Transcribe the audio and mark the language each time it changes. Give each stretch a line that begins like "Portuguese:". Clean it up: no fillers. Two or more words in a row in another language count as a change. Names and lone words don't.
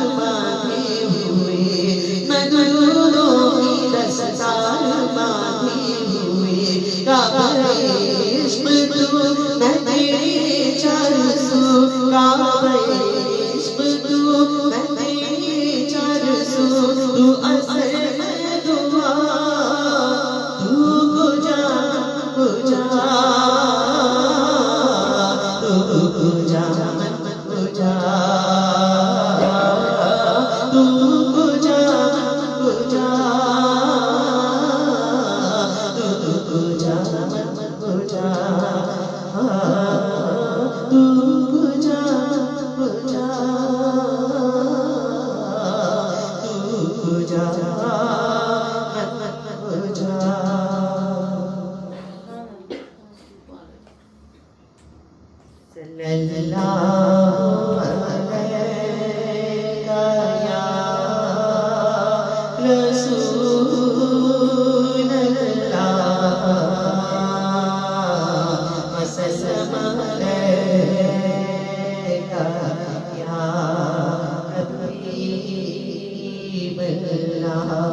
Urdu: باندھے ہوئے، میں درودوں کی دستار باندھے ہوئے، کعبہ عشق تو میں تیرے چار سو، کعبہ عشق تو میں تیرے چار سو، تو اثر میں دعا،
Persian: تو کجا کجا، تو کجا کجا، تو کجا کجا، تو کجا کجا، تو کجا کجا، تو کجا کجا،
Arabic: صلی اللہ علیہ یا رسول اللہ، وسلم علیک یا حبیب اللہ،